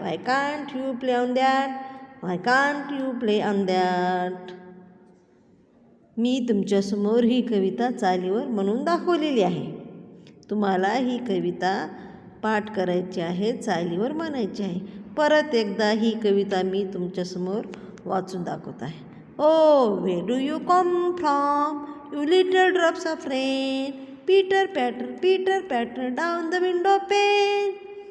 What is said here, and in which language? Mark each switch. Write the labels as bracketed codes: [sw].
[en] Why can't you play on that? Why can't you play on that? [mr] मी तुमच्यासमोर ही कविता चालीवर म्हणून दाखवलेली आहे. तुम्हाला ही कविता पाठ करायची आहे, चालीवर म्हणायची आहे. परत एकदा ही कविता मी तुमच्यासमोर वाचून दाखवत आहे. [en] O where do you come from, you little drops of rain? Pitter patter down the window pane.